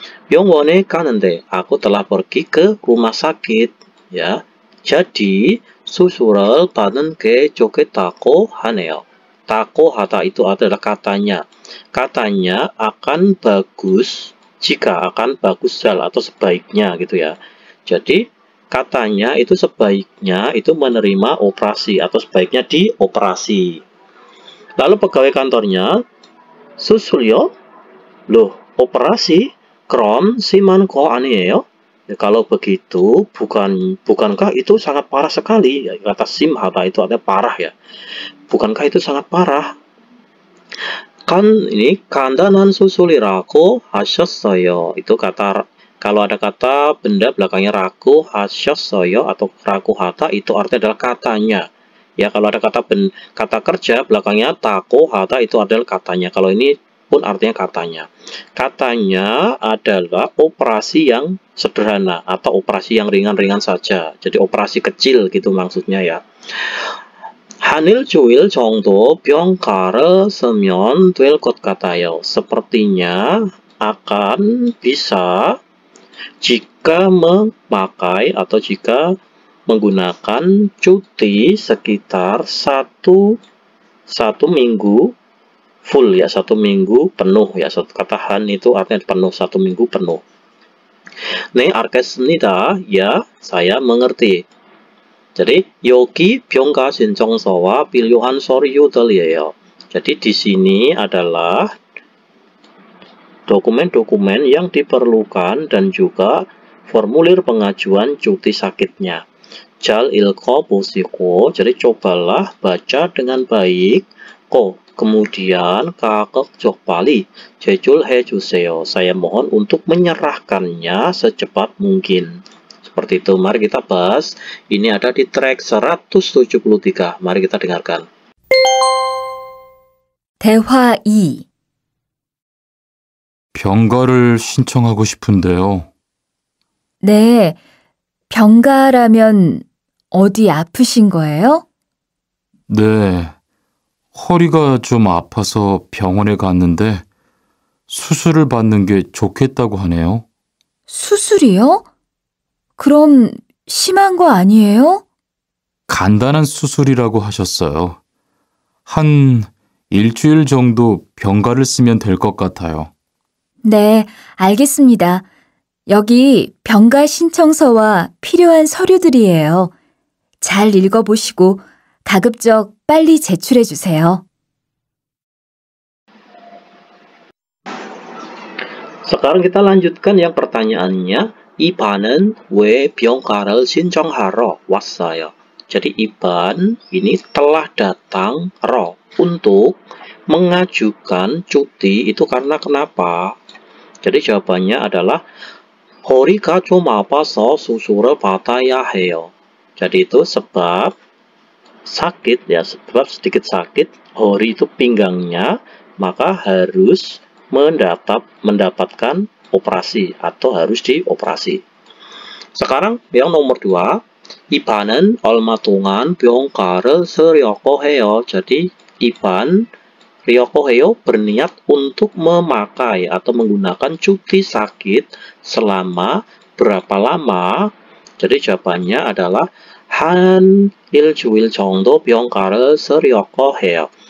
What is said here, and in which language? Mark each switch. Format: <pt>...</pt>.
<ko>병원에 갔는데,</ko> <id>aku telah pergi ke rumah sakit, ya. Jadi</id> <ko>수술을 받는 게 좋겠다고 하네요.</ko> <id>taco hata itu adalah katanya. Katanya akan bagus jika, akan bagus atau sebaiknya gitu ya. Jadi katanya itu sebaiknya itu menerima operasi atau sebaiknya dioperasi. Lalu pegawai kantornya,</id> <ko>susulyo,</ko> <id>loh operasi,</id> <ko>krom siman ko anieyo.</ko> <id>Ya, kalau begitu bukankah itu sangat parah sekali? Ya, kata sim hata itu artinya parah ya. Bukankah itu sangat parah? Kan ini</id> <ko>kandanan susuliraku hasyassoyo.</ko> <id>Itu kata, kalau ada kata benda belakangnya raku hasyassoyo atau raku hata, itu artinya adalah katanya. Ya, kalau ada kata kerja belakangnya tako hata, itu adalah katanya. Kalau ini pun artinya katanya. Katanya adalah operasi yang sederhana atau operasi yang ringan-ringan saja. Jadi operasi kecil gitu maksudnya ya.</id> <ko>한 일주일 정도 병가를 쓰면 될 것 같아요.</ko> <id>Sepertinya akan bisa jika memakai atau jika menggunakan cuti sekitar satu minggu full ya, 1 minggu penuh ya. Kata han itu artinya penuh, 1 minggu penuh.</id> <ko>네, 알겠습니다.</ko> <id>Ya, saya mengerti. Jadi</id> <ko>여기 병가 신청서와 필요한 서류들이에요.</ko> <id>Jadi di sini adalah dokumen-dokumen yang diperlukan dan juga formulir pengajuan cuti sakitnya.</id> <ko>잘 읽어보시고,</ko> <id>jadi cobalah baca dengan baik. Kemudian</id> <ko>가급적 빨리 제출해주세요.</ko> <id>Saya mohon untuk menyerahkannya secepat mungkin. Seperti itu. Mari kita bahas. Ini ada di track 173. Mari kita dengarkan.</id> <ko>대화 2. 병가를 신청하고 싶은데요. 네, 병가라면 어디 아프신 거예요? 네, 허리가 좀 아파서 병원에 갔는데 수술을 받는 게 좋겠다고 하네요. 수술이요? 그럼 심한 거 아니에요? 간단한 수술이라고 하셨어요. 한 일주일 정도 병가를 쓰면 될 것 같아요. 네, 알겠습니다. 여기 병가 신청서와 필요한 서류들이에요. 잘 읽어보시고 가급적 빨리 제출해 주세요.</ko> <id>Sekarang kita lanjutkan yang pertanyaannya.</id> <ko>Iban은 왜 병가를 신청하러 왔어요?</ko> <id>Jadi Iban ini telah datang untuk mengajukan cuti itu karena kenapa? Jadi jawabannya adalah</id> <ko>허리가 좀 아파서 수술을 받아야 해요.</ko> <id>Jadi itu sebab sakit ya, sebab sedikit sakit, hori itu pinggangnya, maka harus mendapatkan operasi atau harus dioperasi. Sekarang yang nomor 2,</id> <ko>이반은 얼마 동안 병가를 쓰려고 해요.</ko> <id>Jadi</id> <ko>이반 쓰려고 해요</ko> <id>berniat untuk memakai atau menggunakan cuti sakit selama berapa lama? Jadi jawabannya adalah</id> <ko>한 일주일 정도 병가를 쓰려고 해요.</ko>